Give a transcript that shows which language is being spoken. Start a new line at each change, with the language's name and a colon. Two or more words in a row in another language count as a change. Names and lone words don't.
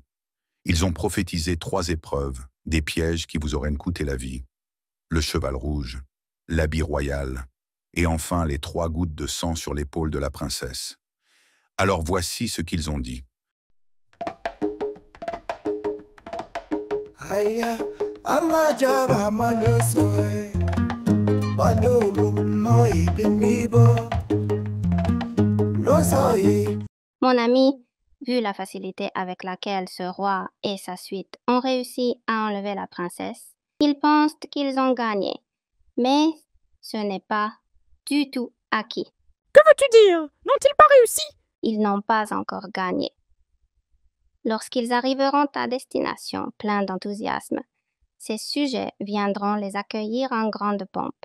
French: Ils ont prophétisé 3 épreuves, des pièges qui vous auraient coûté la vie. Le cheval rouge, l'habit royal, et enfin les 3 gouttes de sang sur l'épaule de la princesse. Alors voici ce qu'ils ont dit. Amajaba manosoe Badolo no ibimibo Losoe. Mon ami, vu la facilité avec laquelle ce roi et sa suite ont réussi à enlever la princesse, ils pensent qu'ils ont gagné. Mais ce n'est pas du tout acquis. Que veux-tu dire? N'ont-ils pas réussi? Ils n'ont pas encore gagné. Lorsqu'ils arriveront à destination pleins d'enthousiasme, ces sujets viendront les accueillir en grande pompe.